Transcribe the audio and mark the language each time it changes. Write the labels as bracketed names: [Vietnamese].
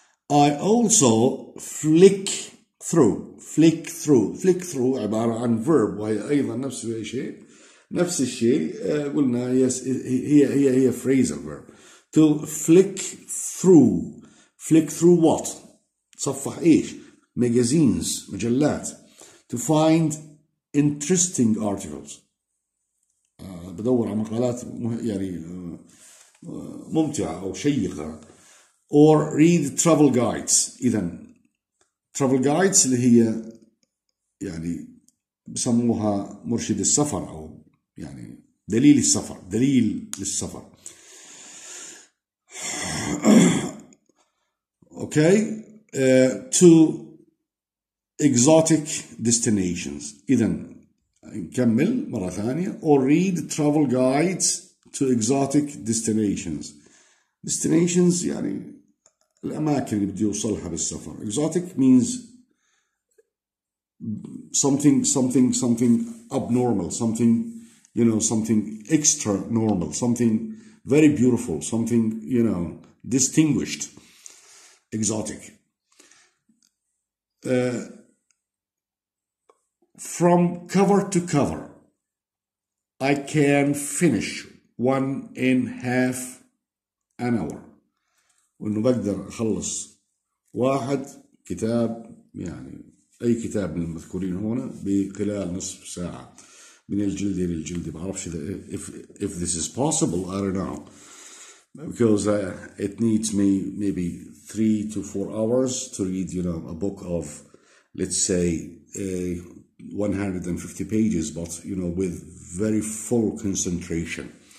[English] I also flick through [Arabic] عبارة عن [English] verb [Arabic] وهي أيضا نفس الشيء قلنا [English] yes هي phrasal verb. To flick through what؟ [Arabic] تصفح إيش؟ [English] magazines مجلات. To find interesting articles. [Arabic] بدور على مقالات يعني ممتعة أو شيقة. [English] Or read travel guides. [Arabic] إذا travel guides اللي هي يعني بسموها مرشد السفر أو يعني دليل للسفر. [English] Okay. To exotic destinations. [Arabic] إذا نكمل مرة ثانية. [English] Or read travel guides to exotic destinations. [Arabic] Destinations يعني الأماكن اللي بدي يوصلها بالسفر. [English] Exotic means something abnormal, something extra normal, something very beautiful, something distinguished. Exotic. From cover to cover, I can finish 1.5 hour. [Arabic] وإنه بقدر أخلص واحد كتاب يعني أي كتاب من المذكورين هنا بخلال نصف ساعة من الجلدة للجلدة. بعرفش [English] if this is possible. I don't know, because it needs me maybe 3 to 4 hours to read a book of, let's say, 150 pages, but with very full concentration.